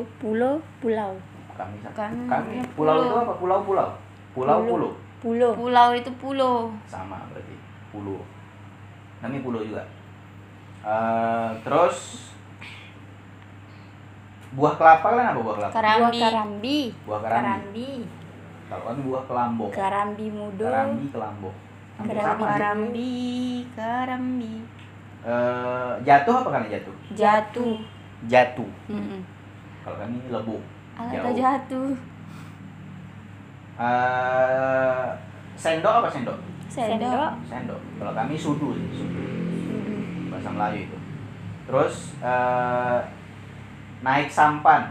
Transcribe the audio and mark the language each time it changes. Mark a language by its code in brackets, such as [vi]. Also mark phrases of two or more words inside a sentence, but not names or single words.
[id] Kami Kami pulau itu pulau. apa? Pulau. Pulau itu pulau. Sama berarti pulau. Kami pulau juga. Terus Buah kelapa kalian apa buah kelapa? Buah Karambi. karambi. Buah karambi. Karambi. Kalau kami buah kelambo. [min] Karambi mudo. [id] Karambi kelambo. Hampir Karambi. sama sih. Karambi. Karambi. Jatuh apa kalian jatuh? Jatuh. Jatuh. Mm-mm. Kalau kami lebuk. Atau jatuh. Sendok apa sendok? Sendok. Sendok. Kalau kami sudu sih, sudu. Bahasa Melayu itu. Terus naik sampan.